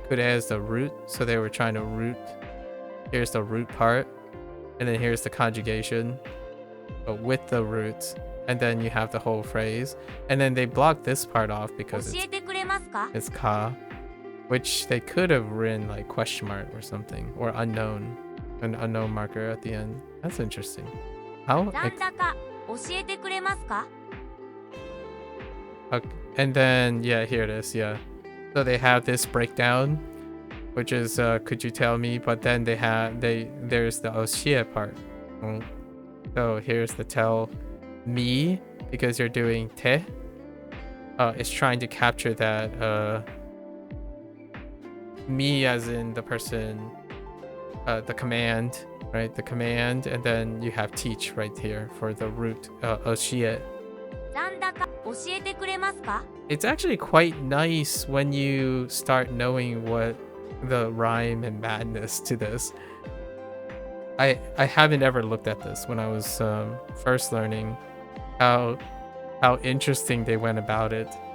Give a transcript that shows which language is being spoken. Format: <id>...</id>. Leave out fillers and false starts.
<en>Kure is the root, so they were trying to root. Here's the root part, and then here's the conjugation, but with the root, and then you have the whole phrase, and then they block this part off because</en> <ja>教えてくれますか</ja> <en>it's ka, which they could have written like question mark or something, or unknown, an unknown marker at the end. That's interesting. How?</en> <ja>残高教えてくれますか</ja> <en>Okay. And then yeah, here it is. Yeah, so they have this breakdown, which is could you tell me? But then there's the oshie part. So here's the tell me, because you're doing te. It's trying to capture that me as in the person, the command, right? The command, and then you have teach right here for the root oshie.</en> <ja>残高教えてくれますか</ja> <en>It's actually quite nice when you start knowing what the rhyme and madness to this. I haven't ever looked at this when I was first learning how interesting they went about it.</en>